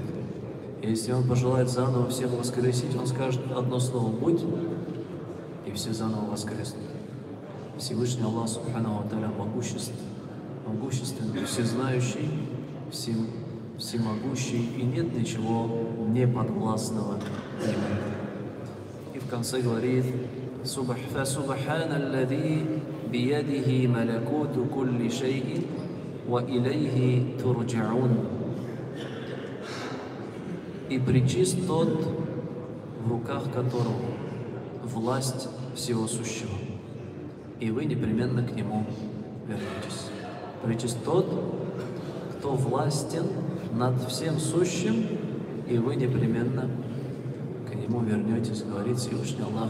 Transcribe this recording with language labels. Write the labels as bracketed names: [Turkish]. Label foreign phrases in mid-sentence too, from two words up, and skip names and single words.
[Russian] Если Он пожелает заново всех воскресить, Он скажет одно слово «будь», и все заново воскреснут. Всевышний Аллах [Arabic] سبحانه وتعالى [Russian] могущественный, всезнающий, всемогущий, и нет ничего неподвластного Ему. И в конце говорит: [Arabic] «فسبحان الذي بيده ملكوت كل شيء وإليه ترجعون». [Russian] И пречист тот, в руках которого власть всего сущего, и вы непременно к Нему вернетесь. Пречист тот, кто властен над всем сущим, и вы непременно к Нему вернетесь, говорит Всевышний Аллах.